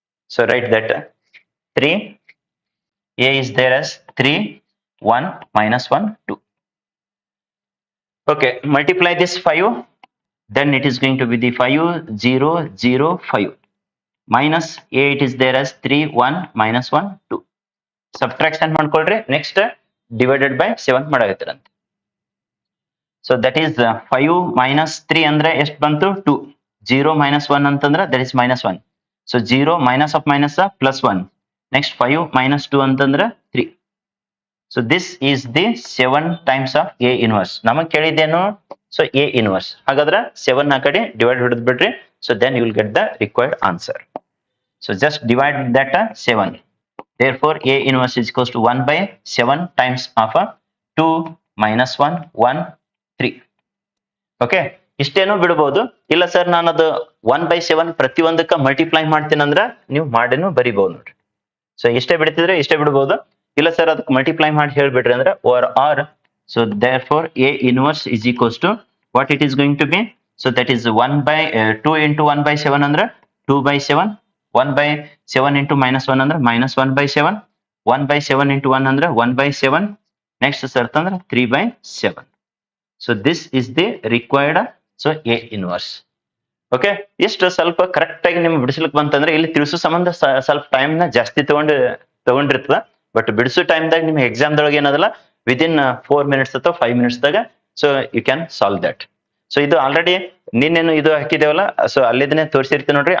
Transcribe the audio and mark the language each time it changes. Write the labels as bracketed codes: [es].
[en] So write that 3 a is there as 3 1 minus 1 2. Okay, multiply this 5, then it is going to be the 5 0 0 5 minus a it is there as 3 1 minus 1 2. [kn] Subtraction ಮಾಡ್ಕೊಳ್ರಿ. Next divided by 7 ಮಾಡಾಕತ್ತೀರಂತೆ. [en] so that is 5 minus 3 [kn] ಅಂದ್ರೆ ಎಷ್ಟು ಬಂತು [en] 2. 0 minus 1 ಅಂತಂದ್ರೆ that is -1. So 0 minus of minus plus 1. Next 5 minus 2 ಅಂತಂದ್ರೆ 3. So this is the 7 times of a inverse. [kn] ನಮಗ್ ಕೇಳಿದ್ದೇನು [en] So a inverse. [kn] ಹಾಗಾದ್ರೆ 7 ಆ ಕಡೆ ಡಿವೈಡ್ ಹೊಡೆದ್ ಬಿಡ್ರಿ. [en] So then you will get the required answer. So just divide that 7. Therefore, A inverse is equals to 1 by 7 times of 2 minus 1 1 3. [kn] Okay, ಇಷ್ಟೇನು ಬಿಡಬಹುದು. ಇಲ್ಲ sir ನಾನು ಅದು 1 by 7 ಪ್ರತಿಯೊಂದಕ್ಕೆ multiply ಮಾಡ್ತೀನಿ ಅಂದ್ರೆ ನೀವು ಮಾಡಿನೂ ಬರಿಬಹುದು ನೋಡ್ರಿ. ಸೊ ಇಷ್ಟೇ ಬಿಡ್ತಿದ್ರೆ ಇಷ್ಟೇ ಬಿಡಬಹುದು. ಇಲ್ಲ ಸರ್ ಅದಕ್ಕೆ ಮಲ್ಟಿಪ್ಲೈ ಮಾಡಿ ಹೇಳ್ಬಿಟ್ರಿ ಅಂದ್ರೆ [en] Or so therefore A inverse is equals to what it is going to be. So that is 1 by 2 into 1 by 7 ಅಂದ್ರೆ 2 by 7. 1 by 7 into -1 ಅಂದ್ರೆ -1 by 7. 1 by 7 into 1 ಅಂದ್ರೆ 1 by 7. Next ಸರ್ತ್ ಅಂದ್ರೆ 3 by 7. So this is the required so A inverse. [kn] Okay, ಇಷ್ಟು ಸ್ವಲ್ಪ correct ಆಗಿ ನಿಮ್ಗೆ ಬಿಡಿಸ್ಲಿಕ್ಕೆ ಬಂತಂದ್ರೆ ಇಲ್ಲಿ ತಿಳಿಸೋ ಸಂಬಂಧ ಸ್ವಲ್ಪ ಟೈಮ್ ನ ಜಾಸ್ತಿ ತಗೊಂಡಿರ್ತದ. ಬಟ್ ಬಿಡಿಸೋ ಟೈಮ್ದಾಗ ನಿಮ್ಗೆ ಎಕ್ಸಾಮ್ದೊಳಗೆ ಏನದಲ್ಲ ವಿದಿನ್ 4 minutes ಅಥವಾ 5 minutes ದಾಗ [en] So you can solve that. [kn] So ಇದು ಆಲ್ರೆಡಿ ನಿನ್ನೇನು ಇದು ಹಾಕಿದೇವಲ್ಲ, ಸೊ ಅಲ್ಲಿದನ್ನೇ ತೋರಿಸಿರ್ತೀವಿ ನೋಡ್ರಿ.